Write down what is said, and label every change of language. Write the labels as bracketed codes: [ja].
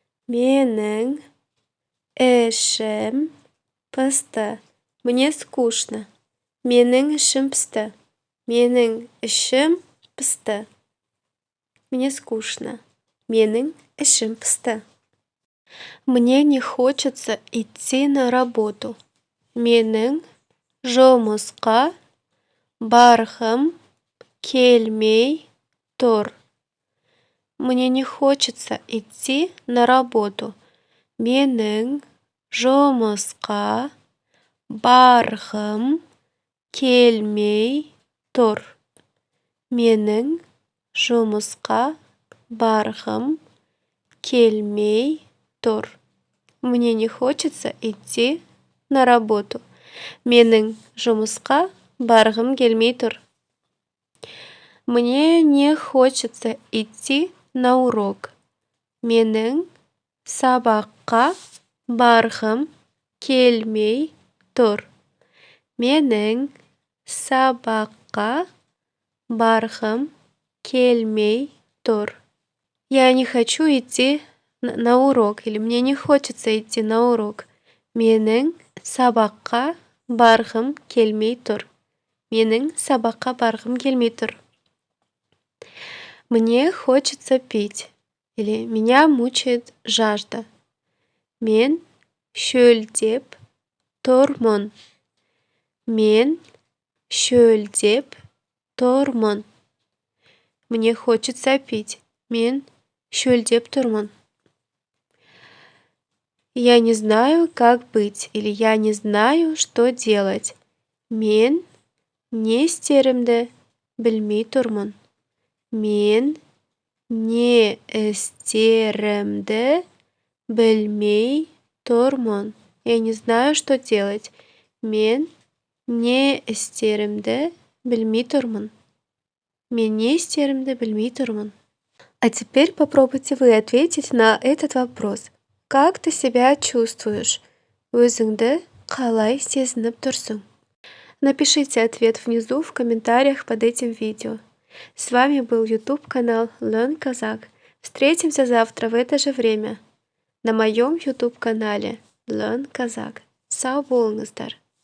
[kk] Менің ішім пысты. [ru] Мне скучно. [kk] Менің ішім пысты. Менің ішім пысты. [ru] Мне скучно. [kk] Менің ішім пысты. [ru] Мне не хочется идти на работу. [kk] Менің жұмысқа барғым келмей тұр. [ru] Мне не хочется идти на работу. [kk] Менің жұмысқа барғым келмей тұр. Менің жұмысқа барғым келмей тұр. [ru] Мне не хочется идти на работу. [kk] Менің жұмысқа барғым келмей тұр. [ru] Мне не хочется идти на урок. [kk] Менің сабаққа барғым келмей тұр. Менің сабаққа барғым келмей тұр. [ru] Я не хочу идти на урок или мне не хочется идти на урок. [kk] Менің сабаққа барғым келмей тұр. Менің сабаққа барғым келмей тұр. [ru] Мне хочется пить или меня мучает жажда. [kk] Мен шөлдеп тұрмын. Мен шөлдеп тұрмын. [ru] Мне хочется пить. [kk] Мен шөлдеп тұрмын. [ru] Я не знаю, как быть или я не знаю, что делать. [kk] Мен не істерімді білмей тұрмын. Мен не істерімді білмей тұрмын. [ru] Я не знаю, что делать. [kk] Мен не істерімді білмей тұрмын. Мен не істерімді білмей тұрмын. [ru] А теперь попробуйте вы ответить на этот вопрос. Как ты себя чувствуешь? [kk] Өзіңді қалай сезініп тұрсың? [ru] Напишите ответ внизу в комментариях под этим видео. С вами был YouTube канал Learn Kazakh. Встретимся завтра в это же время на моем YouTube канале Learn Kazakh. [kk] Сау болыңыздар!